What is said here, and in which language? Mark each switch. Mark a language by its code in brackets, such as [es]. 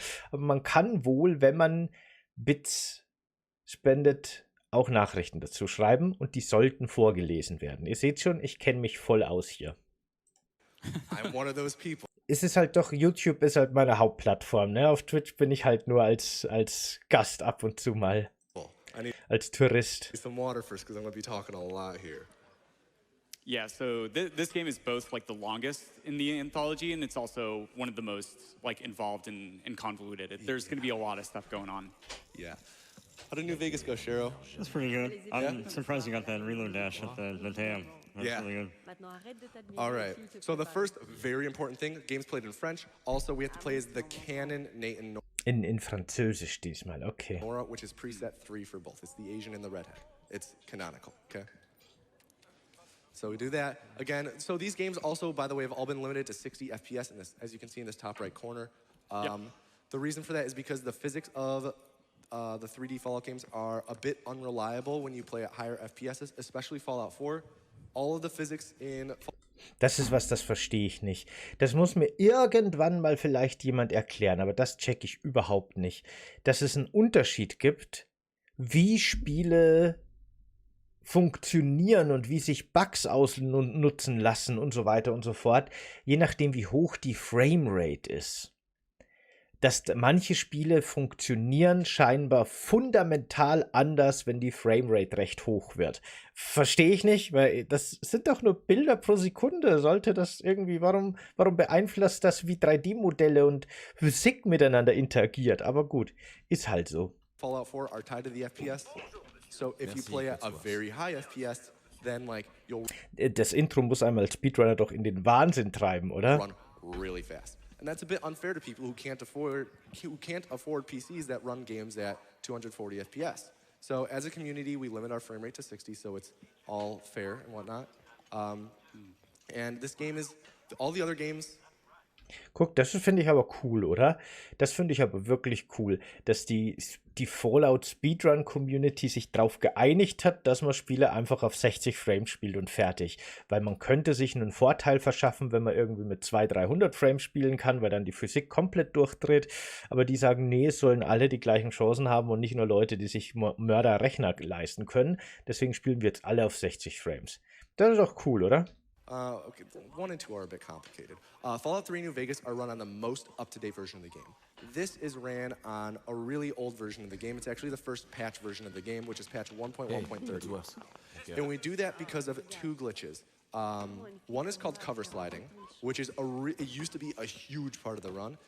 [de] Aber man kann wohl, wenn man Bits spendet, auch Nachrichten dazu schreiben. Und die sollten vorgelesen werden. Ihr seht schon, ich kenne mich voll aus hier. [en] I'm one of those people. [de] Es ist halt doch, YouTube ist halt meine Hauptplattform, ne? Auf Twitch bin ich halt nur als Gast ab und zu mal. Als Tourist. [en] Some water first, because I'm going to be talking a lot here. Yeah, so this game is both like the longest in the anthology, and it's also one of the most like involved and convoluted. There's going to be a lot of stuff going on. Yeah. How did New Vegas go, Shero? That's pretty good. I'm surprised you got that reload dash at the TAM. That's Yeah. really good. All right. So the first very important thing, game's played in French. Also, we have to play as the canon Nathan [de] In Französisch diesmal, okay. [en] Nora, which is preset 3 for both. It's the Asian and the redhead. It's canonical, okay? So we do that. Again, so these games also, by the way, have all been limited to 60 FPS, in this, as you can see in this top right corner. The reason for that is because the physics of the 3D Fallout games are a bit unreliable when you play at higher FPSs, especially Fallout 4. All of the physics in... [de] Das ist was, das verstehe ich nicht. Das muss mir irgendwann mal vielleicht jemand erklären, aber das checke ich überhaupt nicht. Dass es einen Unterschied gibt, wie Spiele funktionieren und wie sich Bugs ausnutzen lassen und so weiter und so fort, je nachdem wie hoch die Framerate ist. Dass manche Spiele funktionieren scheinbar fundamental anders, wenn die Framerate recht hoch wird. Verstehe ich nicht, weil das sind doch nur Bilder pro Sekunde. Sollte das irgendwie, warum beeinflusst das, wie 3D-Modelle und Physik miteinander interagiert? Aber gut, ist halt so. [en] Fallout 4 are tied to the FPS. So if you play at a very high FPS, then like you'll [de] Das Intro muss einmal Speedrunner doch in den Wahnsinn treiben, oder? [en] run really fast. And that's a bit unfair to people who can't afford PCs that run games at 240 FPS. So as a community, we limit our frame rate to 60, so it's all fair and whatnot. And this game is, all the other games... [de] Guck, das finde ich aber cool, oder? Das finde ich aber wirklich cool, dass die Fallout Speedrun Community sich darauf geeinigt hat, dass man Spiele einfach auf 60 Frames spielt und fertig. Weil man könnte sich einen Vorteil verschaffen, wenn man irgendwie mit 200-300 Frames spielen kann, weil dann die Physik komplett durchdreht. Aber die sagen, nee, es sollen alle die gleichen Chancen haben und nicht nur Leute, die sich Mörderrechner leisten können. Deswegen spielen wir jetzt alle auf 60 Frames. Das ist doch cool, oder? [en] Okay, 1 and 2 are a bit complicated. Fallout 3 and New Vegas are run on the most up-to-date version of the game. This is ran on a really old version of the game. It's actually the first patch version of the game, which is patch 1.1.30. And we do that because of 2 glitches. One is called cover sliding, which is it used to be a huge part of the run.